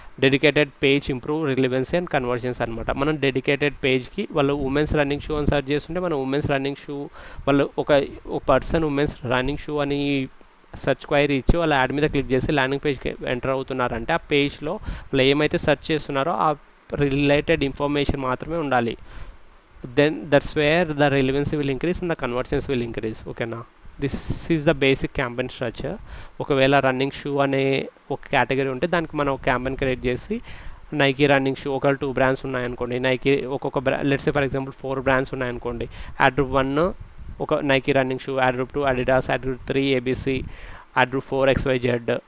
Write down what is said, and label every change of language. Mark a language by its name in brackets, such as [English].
[English] dedicated page improve relevancy and conversions [Telugu] అనమాట. మనం dedicated పేజ్కి వాళ్ళు ఉమెన్స్ రన్నింగ్ షూ అని సెర్చ్ చేస్తుంటే మనం ఉమెన్స్ రన్నింగ్ షూ వాళ్ళు ఒక పర్సన్ ఉమెన్స్ రన్నింగ్ షూ అని సెర్చ్ క్వైరీ ఇచ్చి వాళ్ళ యాడ్ మీద క్లిక్ చేసి ల్యాండింగ్ పేజ్కి ఎంటర్ అవుతున్నారంటే ఆ పేజ్లో వాళ్ళు ఏమైతే సెర్చ్ చేస్తున్నారో ఆ రిలేటెడ్ ఇన్ఫర్మేషన్ మాత్రమే ఉండాలి. [English] then that's where the relevancy will increase and the conversions will increase. [Telugu] ఓకేనా, [English] This is the basic campaign structure. [Telugu] ఒకవేళ రన్నింగ్ షూ అనే ఒక కేటగిరీ ఉంటే దానికి మనం ఒక క్యాంపెయిన్ క్రియేట్ చేసి నైకీ రన్నింగ్ షూ ఒక 2 బ్రాండ్స్ ఉన్నాయనుకోండి, నైకీ ఒక్కొక్క [English] let's say for example [Telugu] 4 brands ఉన్నాయనుకోండి, యాడ్ గ్రూప్ 1 ఒక Nike running shoe, add group 2 Adidas, add group 3 ABC, add group 4 XYZ.